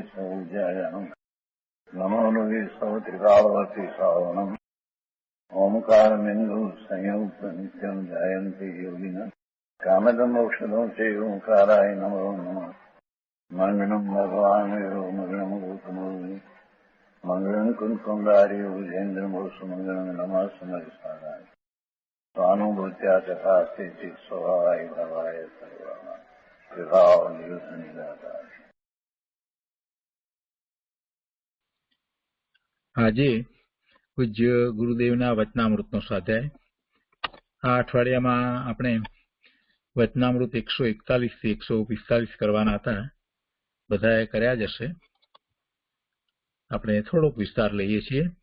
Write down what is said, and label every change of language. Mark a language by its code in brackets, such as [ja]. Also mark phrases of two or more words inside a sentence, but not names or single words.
[sa] सौजयानम् नमो लोये सौत्रिकावती सावनम् ओंकारमिन्दु संयुक्त नित्यम् जयन्ति योगिनः कामदम् मोक्षदम् चैव ओंकाराय नमो नमः मङ्गलम् भगवान् विरो मङ्गलम् गौतमो मङ्गलम् कुन्कुण्डारि विजेन्द्रमोसु मङ्गलम् नमः समरिसाराय स्वानुभूत्या तथास्ति चित् स्वभावाय भवाय सर्वः विभाव निरुद्ध निराकार। [gu] આજે પૂજ્ય ગુરુદેવના વચનામૃતનો સ્વાધ્યાય. આ અઠવાડિયામાં આપણે વચનામૃત 141 થી 145 કરવાના હતા. બધાએ કર્યા જ હશે. આપણે થોડોક વિસ્તાર લઈએ છીએ.